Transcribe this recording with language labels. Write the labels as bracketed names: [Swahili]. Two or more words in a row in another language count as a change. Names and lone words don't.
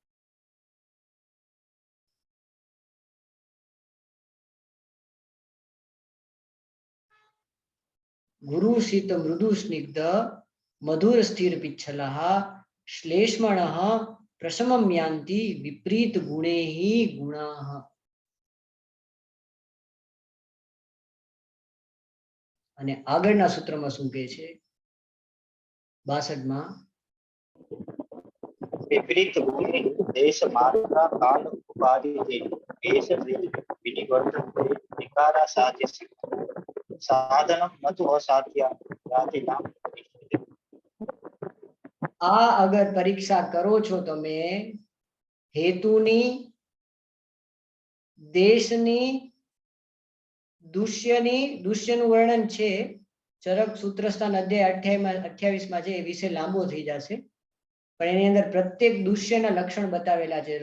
[Sanskrit] गुरु शीत मृदु स्निग्ध मधुर स्थिर पिच्छलः श्लेष्मणः प्रशमम यान्ति विपरीत गुणेही गुणाः. [Gujarati] અને આગળના સૂત્રમાં શું કહે છે? 62માં [Sanskrit] विपरीत गुणे देश मात्रा काल उपाधि देश विनिवर्तन्ते विकारा साध्य साधनम नतु असाध्यादिनाम. [Gujarati] આ અગર પરીક્ષા કરો છો તમે હેતુની, દેશની, દુષ્યની, દુષ્યનું વર્ણન છે ચરક સૂત્રસ્થાન અધ્યાય 28માં છે, એ વિશે લાંબો થઈ જશે, પણ એની અંદર પ્રત્યેક દુષ્યના લક્ષણ બતાવેલા છે.